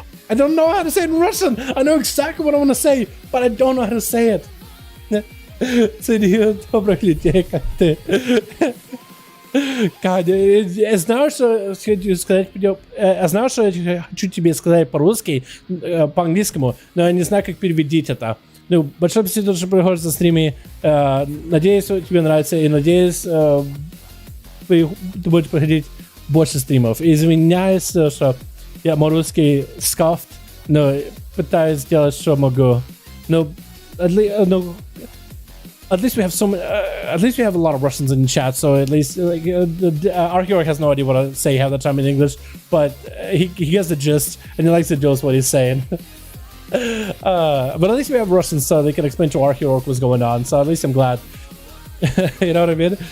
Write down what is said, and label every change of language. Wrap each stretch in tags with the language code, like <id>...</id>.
<en>I don't know how to say it in Russian. I know exactly what I want to say, but I don't know how to say it.</en> <ru>Царю добрых людей, как ты. Я знаю, что хочу сказать, я знаю, что я хочу тебе сказать по-русски, по-английскому, но я не знаю, как переводить это. Ну, большое спасибо, что приходишь за стримы. Надеюсь, тебе нравится, и надеюсь, ты будешь проходить больше стримов. Извиняюсь, что я мой русский scuffed, но пытаюсь сделать, что могу. Но</ru> <en>at least we have at least we have a lot of Russians in chat, so at least Archeorg has no idea what I say half the time in English, but he gets the gist and he likes to do what he's saying. But at least we have Russians, so they can explain to Archeorg what's going on. So at least I'm glad. You know what I mean?</en>